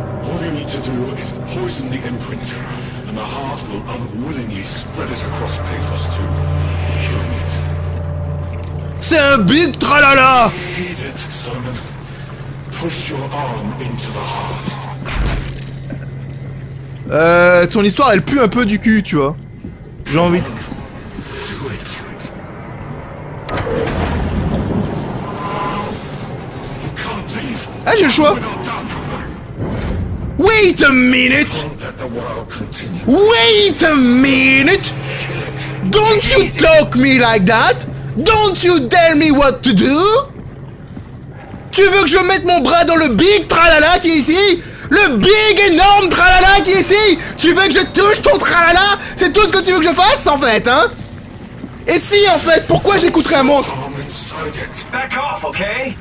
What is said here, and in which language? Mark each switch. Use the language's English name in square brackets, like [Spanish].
[English] All you need to do is poison the imprint, and the heart will unwillingly spread it across Pathos 2, killing it. [French] C'est un big tralala! [English] Feed it, Simon. Push your arm into the heart. [French] Ton histoire elle pue un peu du cul, tu vois. J'ai envie. [English] Do it. You can't leave. [French] Ah, j'ai le choix! [English] We're not done. Wait a minute! Don't let the world continue. Wait a minute! Don't you talk me like that! Don't you tell me what to do! [French] Tu veux que je mette mon bras dans le big tralala qui est ici? Le big énorme tralala qui est ici? Tu veux que je touche ton tralala? C'est tout ce que tu veux que je fasse en fait, hein? Et si en fait, pourquoi j'écouterais un monstre? [English] Arm inside it. Back off, okay?